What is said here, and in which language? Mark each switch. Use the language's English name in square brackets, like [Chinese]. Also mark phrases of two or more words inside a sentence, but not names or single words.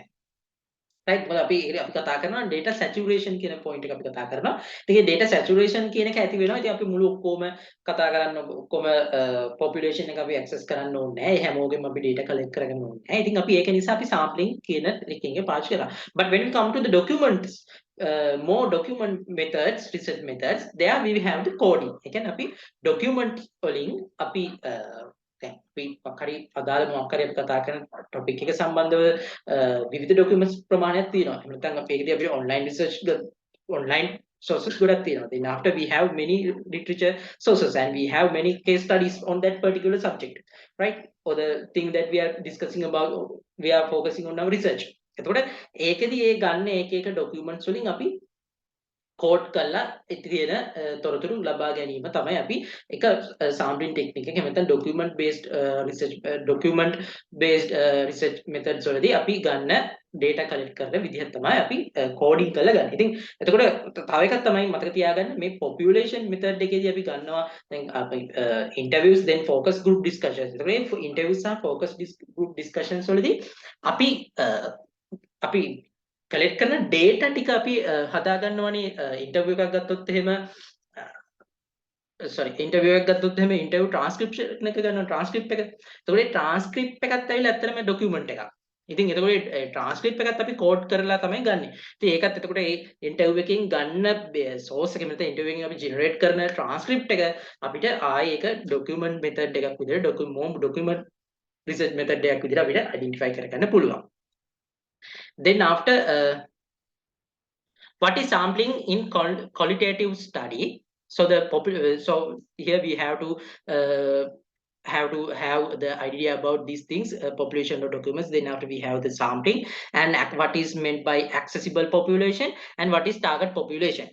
[Sinhala] right මොකද අපි කතා කරනවා [English] data saturation [Sinhala] කියන point එක අපි කතා කරනවා. ඉතින් [English] data saturation [Sinhala] කියන එක ඇති වෙනවා. ඉතින් අපි මුළු ඔක්කොම කතා කරන්න ඔක්කොම population එක අපි access කරන්න ඕනේ නැහැ. ඒ හැමෝගෙම අපි [English] data collect [Sinhala] කරගන්න ඕනේ නැහැ. ඉතින් අපි ඒක නිසා අපි sampling කියන එකකින් පාවිච්චි කරා. [English] But when we come to the documents more document methods, research methods, there we have the coding. [Sinhala] ඒ කියන්නේ අපි document වලින් අපි දැන් අපි මොකක් හරි අදාළ මොකක් හරි අපි කතා කරන topic එක සම්බන්ධව විවිධ documents ප්‍රමාණයක් තියෙනවා. එහෙම නැත්නම් අපි ඒකදී අපි [English] online research online sources [Sinhala] ගොඩක් තියෙනවා. [English] Then after we have many literature sources and we have many case studies on that particular subject, right? Or the thing that we are discussing about, we are focusing on our research. [Sinhala] එතකොට ඒකෙදී ඒ ගන්න එක එක documents වලින් අපි කෝඩ් කරලා තියෙන තොරතුරු ලබා ගැනීම තමයි අපි එක [English] sampling technique [Sinhala] එක. එහෙම නැත්නම් [English] document based research methods [Sinhala] වලදී අපි ගන්න [English] data collect [Sinhala] කරන විදිහ තමයි අපි coding කරලා ගන්න. ඉතින් එතකොට තව එකක් තමයි මතක තියාගන්න මේ [English] population method [Sinhala] එකේදී අපි ගන්නවා දැන් අපි [English] interviews then focus group discussions. [Sinhala] එතකොට මේ interviews සහ [English] focus group discussions [Sinhala] වලදී අපි collect කරන data ටික අපි හදා ගන්නවනේ interview එකක් ගත්තොත් එහෙම interview එකක් ගත්තොත් එහෙම [English] interview transcription [Sinhala] එක ගන්නවා transcript එක. එතකොට ඒ transcript එකත් ඇවිල්ලා ඇත්තටම document එකක්. ඉතින් එතකොට transcript එකත් අපි code කරලා තමයි ගන්නෙ. ඉතින් ඒකත් එතකොට ඒ interview එකකින් ගන්න source එක මෙතන interview එකකින් අපි generate කරන transcript එක අපිට ආයේ ඒක [English] document method [Sinhala] එකක් විදිහට [English] document research method [Sinhala] එකක් විදිහට අපිට identify කරගන්න පුළුවන්. [English] Then after what is sampling in qualitative study? So so here we have to have the idea about these things, population of documents. Then after we have the sampling and what is meant by accessible population and what is target population.